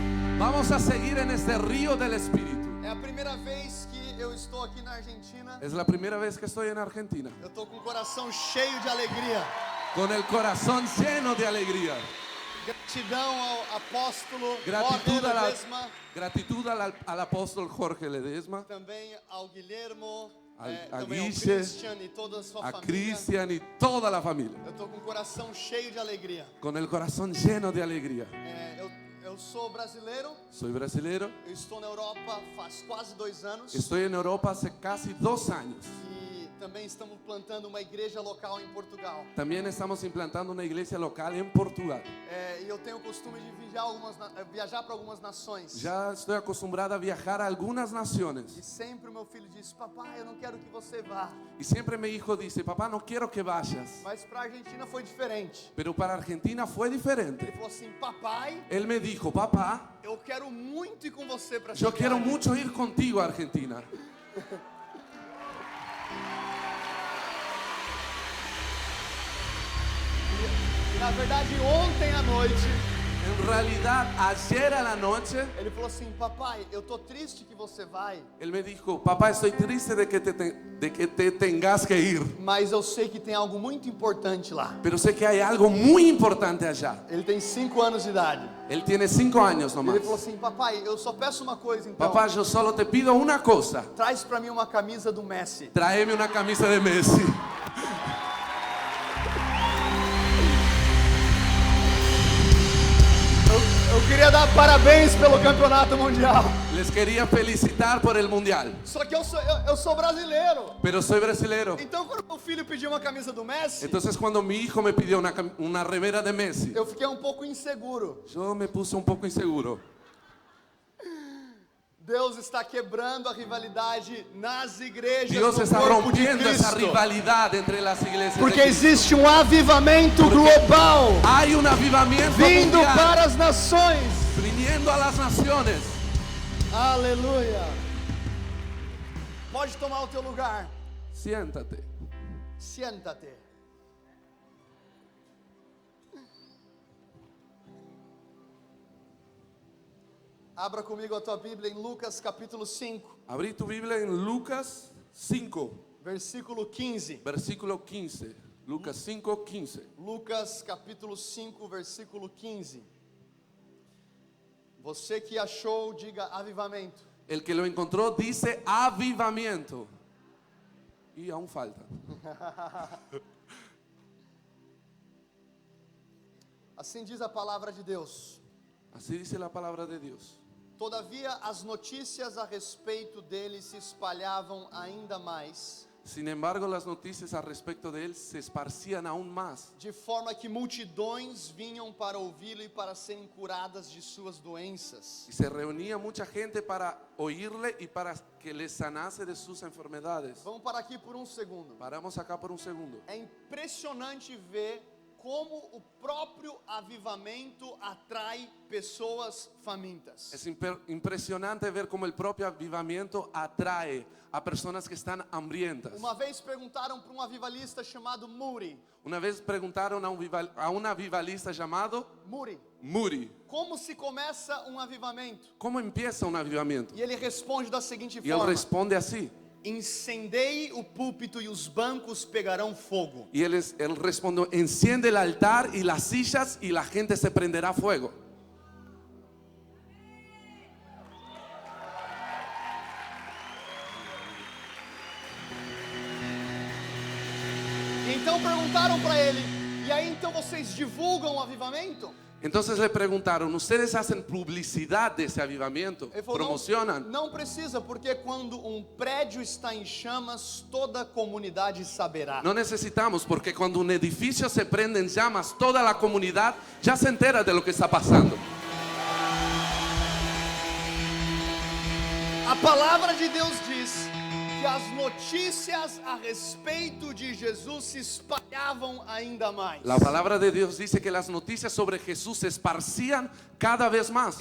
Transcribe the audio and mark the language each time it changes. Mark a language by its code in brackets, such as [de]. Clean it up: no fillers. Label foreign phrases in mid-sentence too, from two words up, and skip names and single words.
[es] Vamos a seguir en este río del Espíritu. [pt] É a primeira vez que eu estou aqui na Argentina. [es] Es la primera vez que estoy en Argentina, [pt] Eu estou com o coração cheio de alegria. [es] con el corazón lleno de alegría. [pt] Gratidão ao apóstolo [es] Gratitud, Jorge Ledesma, gratitud al apóstol Jorge Ledesma, [pt] também ao Guilhermo, a também ao Guiche, Christian e toda a sua a família. [es] Cristian y toda la familia, [pt] Eu estou com o coração cheio de alegria. [es] con el corazón lleno de alegría. [pt] Eu sou brasileiro, [es] Soy brasilero, [pt] eu estou na Europa faz quase 2 anos. [es] estoy en Europa hace casi 2 años. [pt] E também estamos plantando uma igreja local em Portugal. [es] También estamos implantando una iglesia local en Portugal. [pt] E eu tenho o costume de viajar para algumas nações. [es] Ya estoy acostumbrada a viajar a algunas [pt] E [es] naciones. [pt] sempre o meu filho diz: papai, eu não quero que você vá. [es] Y siempre mi hijo dice, papá, no quiero que vayas. [pt] Mas para a Argentina foi diferente. [es] Pero para Argentina fue [pt] Ele [es] diferente. [pt] falou assim: papai, [es] Él me dijo, papá, [pt] eu quero muito ir com você para [es] yo quiero mucho ir contigo a Argentina. [pt] E na verdade, ontem à noite, [es] En realidad, ayer a la noche, [pt] ele falou assim: papai, eu tô triste que você vai, [es] él me dijo, papá, estoy triste de que te tengas que ir. [pt] mas eu sei que tem algo muito importante lá. [es] Pero sé que hay algo muy importante allá. [pt] Ele tem 5 anos de idade. [es] Él tiene 5 años nomás. [pt] Ele falou assim: papai, eu só peço uma coisa então. [es] Papá, yo solo te pido una cosa. [pt] Traz para mim uma camisa do Messi. [es] Tráeme una camisa de Messi. [pt] Eu queria dar parabéns pelo campeonato mundial. [es] Les quería felicitar por el mundial. [pt] Só que eu sou brasileiro. [es] Pero soy brasilero. [pt] Então quando meu filho pediu uma camisa do Messi, [es] Entonces cuando mi hijo me pidió una remera de Messi, [pt] eu fiquei um pouco inseguro. [es] yo me puse un poco inseguro. [pt] Deus está quebrando a rivalidade nas igrejas [es] Dios [pt] do [es] está [pt] corpo de [es] rompiendo esa [pt] Cristo. [es] rivalidad entre las iglesias. [pt] Porque [es] de Cristo. [pt] existe um avivamento global [es] Hay un avivamiento [pt] vindo [es] mundial [pt] para as nações. [es] viniendo a las naciones. [pt] Aleluia. Pode tomar o teu lugar. [es] Siéntate. Siéntate. [pt] Abra comigo a tua Bíblia em Lucas capítulo 5, [es] Abrí tu Biblia en Lucas 5, [pt] versículo 15. [es] versículo 15. Lucas 5, 15. [pt] Lucas capítulo 5, versículo 15. Você que achou, diga avivamento. [es] El que lo encontró dice avivamiento. Y aún falta. [pt] Assim diz a palavra de Deus. [es] Así dice la palabra de Dios. [pt] Todavia, as notícias a respeito dele se espalhavam ainda mais. [es] Sin embargo, las noticias al respecto de él se esparcían aún más, [pt] de forma que multidões vinham para ouvi-lo e para serem curadas de suas doenças. [es] y se reunía mucha gente para oírle y para que les sanase de sus enfermedades. [pt] Vamos parar aqui por um segundo. [es] Paramos acá por un segundo. [pt] É impressionante ver como o próprio avivamento atrai pessoas famintas. [es] Es impresionante ver cómo el propio avivamiento atrae a personas que están hambrientas. [pt] Uma vez perguntaram para um avivalista chamado Moody, [es] Una vez preguntaron a un avivalista llamado Moody, [pt] como se começa um avivamento? [es] ¿cómo empieza un avivamiento? [pt] E ele responde da seguinte [es] Y él [pt] forma: [es] responde así. [pt] incendei o púlpito e os bancos pegarão fogo. [es] Y él respondió: enciende el altar y las sillas y la gente se prenderá fuego. [pt] Então perguntaram para ele: e aí então vocês divulgam o avivamento? [es] Entonces le preguntaron: ¿ustedes hacen publicidad de ese avivamiento? [pt] Ele falou: [es] ¿Promocionan? [pt] não precisa, porque quando um prédio está em chamas, toda a comunidade saberá. [es] No necesitamos, porque cuando un edificio se prende en llamas, toda la comunidad ya se entera de lo que está pasando. [pt] A palavra de Deus diz que as notícias a respeito de Jesus se espalhavam ainda mais. [es] La palabra de Dios dice que las noticias sobre Jesús se esparcían cada vez más.